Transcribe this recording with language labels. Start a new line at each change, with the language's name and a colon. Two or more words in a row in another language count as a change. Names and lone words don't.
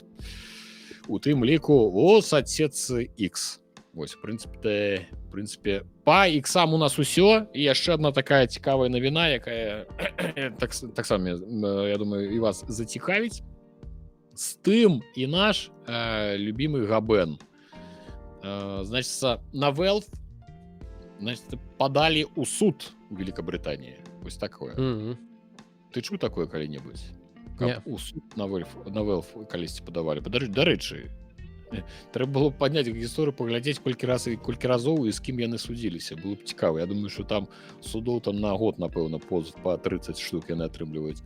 Belarusian: У тым ліку ад сетцы X. Вось прынцыпе па іксам у нас усё. І яшчэ одна такая цікавая навіна, якая таксама я думаю і вас зацікавіць.
Russian: Steam і наш любимый Габен, значится, на Valve, значит, подали у суд у Великобритании.
Belarusian: Вось такое. Ты чуў такое калі-небудзь? Не. У суд на Valve калісьці падавалі. Дарэчы, трэба было падняць гісторыю, паглядзець колькі разоў і з кім яны судзіліся. Было б цікава. Я думаю, што там судоў там на год, напэўна, позов па 30 штук яны атрымліваюць.